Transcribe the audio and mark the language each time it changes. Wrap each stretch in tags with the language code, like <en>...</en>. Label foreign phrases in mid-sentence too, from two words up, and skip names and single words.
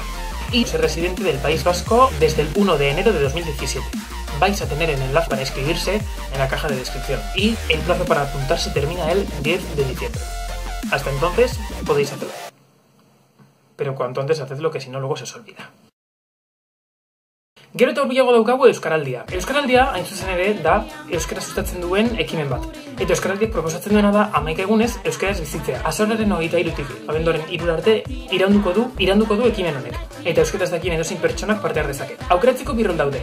<es>Y ser residente del País Vasco desde el 1 de enero de 2017. Vais a tener el enlace para inscribirse en la caja de descripción y el plazo para apuntarse termina el 10 de diciembre. Hasta entonces podéis hacerlo. Pero cuanto antes hacedlo, que si no luego se os olvida.</es> <eu>Gero eta hurbilago daukagu Euskaraldia. Euskaraldia, hain zuzen ere, da euskara sustatzen duen ekimen bat. Eta Euskaraldiak proposatzen duena da 11 egunez euskaraz bizitzea. Azaroaren 23 abenduaren 3 arte iranduko du ekimen honek. Eta euskaraz dakien edozein pertsonak parte har dezake. Aukeratzeko bi rol daude.</eu>